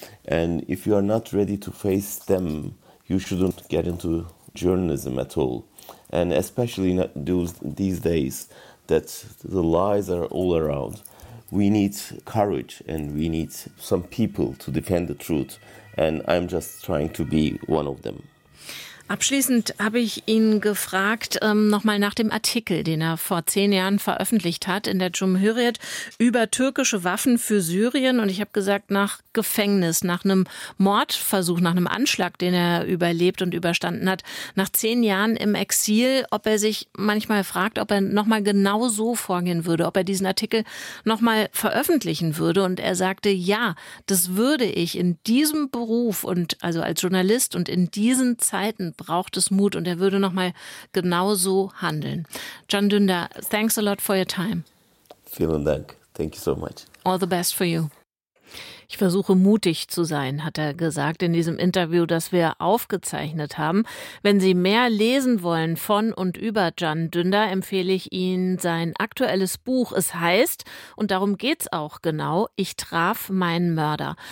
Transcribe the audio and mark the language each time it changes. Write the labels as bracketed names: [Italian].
[English] And if you are not ready to face them, you shouldn't get into journalism at all. And especially not these days that the lies are all around. We need courage and we need some people to defend the truth. And I'm just trying to be one of them. [German] Abschließend habe ich ihn gefragt, nochmal nach dem Artikel, den er vor 10 Jahren veröffentlicht hat in der Cumhuriyet über türkische Waffen für Syrien. Und ich habe gesagt, nach Gefängnis, nach einem Mordversuch, nach einem Anschlag, den er überlebt und überstanden hat, nach 10 Jahren im Exil, ob er sich manchmal fragt, ob er nochmal genau so vorgehen würde, ob er diesen Artikel nochmal veröffentlichen würde. Und er sagte, ja, das würde ich in diesem Beruf und also als Journalist und in diesen Zeiten braucht es Mut und er würde noch mal genauso handeln. [English] Can Dündar, thanks a lot for your time. [German] Vielen Dank. [English] Thank you so much. All the best for you. [German] Ich versuche mutig zu sein, hat er gesagt in diesem Interview, das wir aufgezeichnet haben. Wenn Sie mehr lesen wollen von und über Can Dündar, empfehle ich Ihnen sein aktuelles Buch. Es heißt, und darum geht's auch genau, Ich traf meinen Mörder.